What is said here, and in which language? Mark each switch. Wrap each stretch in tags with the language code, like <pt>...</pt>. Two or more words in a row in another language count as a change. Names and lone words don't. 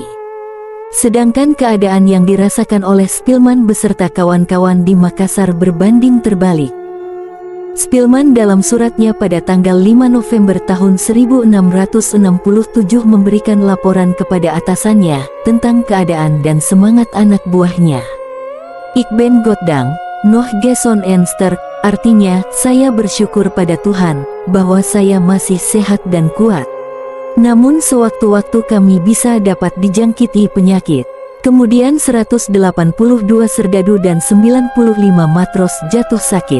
<id>Sedangkan keadaan yang dirasakan oleh Spelman beserta kawan-kawan di Makassar berbanding terbalik. Spelman dalam suratnya pada tanggal 5 November tahun 1667 memberikan laporan kepada atasannya tentang keadaan dan semangat anak buahnya.</id> <nl>Ik ben Goddank, nog gezond en sterk,</nl> <id>artinya, saya bersyukur pada Tuhan, bahwa saya masih sehat dan kuat. Namun sewaktu-waktu kami bisa dapat dijangkiti penyakit. Kemudian 182 serdadu dan 95 matros jatuh sakit.</id>